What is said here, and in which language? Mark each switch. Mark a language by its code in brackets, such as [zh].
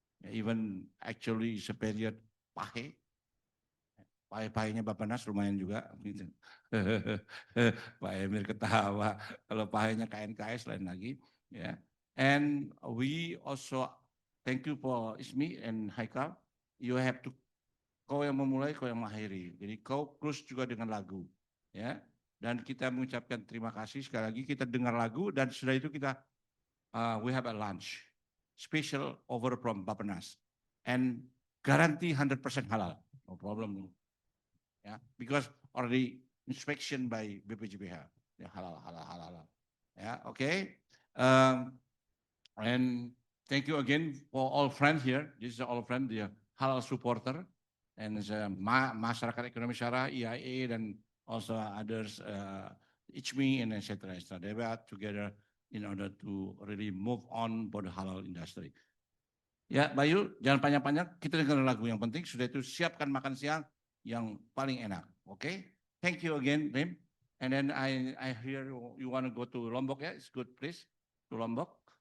[en] Even actually it's a period pahe. [id] Pahe-pahenya Bappenas lumayan juga. Gitu. Pak Emir ketawa. Kalau pahenya KNKS lain lagi. Ya. [en] And we also thank you for Ismi and Haikal. You have to, [id] kau yang memulai, kau yang mengakhiri. Jadi kau close juga dengan lagu. Ya. Dan kita mengucapkan terima kasih sekali lagi. Kita dengar lagu dan setelah itu kita [en] we have a lunch special over from Bappenas and guarantee 100% halal. No problem. Yeah, because already inspection by BPJPH. Yeah, halal. Yeah, okay. And thank you again for all friends here. This is all friends, the halal supporter, and masyarakat ekonomi syarah, IIA, dan also others, ICMI, and etc. They were together in order to really move on for the halal industry. [id] Ya, Bayu, jangan panjang-panjang. Kita dengar lagu yang penting. Sudah itu siapkan makan siang yang paling enak. [en] Okay? Thank you again, Reem. And then I hear you want to go to Lombok ya? It's good place to Lombok.